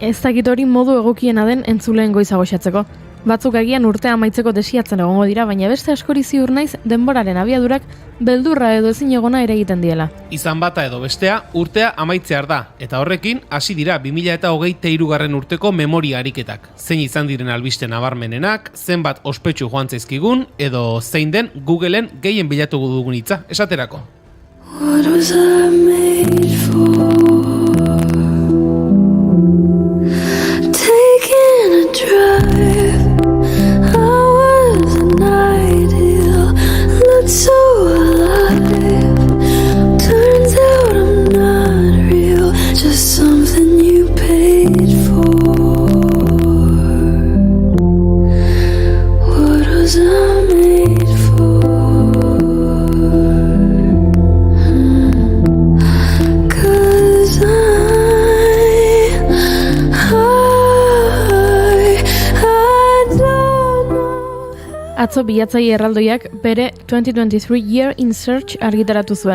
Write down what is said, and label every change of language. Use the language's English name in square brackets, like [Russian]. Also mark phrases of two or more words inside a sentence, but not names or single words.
[Basque] Ez dakit hori modu egokiena den entzuleen goiza goxatzeko. Batzuk agian urtea amaitzeko desiatzen egongo dira, baina beste askori ziur naiz denboraren abiadurak beldurra edo ezin egona ere egiten diela. Izan bata edo bestea, urtea amaitzear da, eta horrekin hasi dira 2023 urteko memoria ariketak. Zein izan diren albiste nabarmenenak, zenbat ospetsu joan zaizkigun, edo zein den Googleen gehien bilatu dugun hitza, esaterako. [English] What was I made for? Taking a drive, I was an ideal, looked so alive. Turns out I'm not real, just something you paid for. What was I made for? [Basque] Atzo bilatzaile erraldoiak bere 2023 Year in Search argitaratu zuen.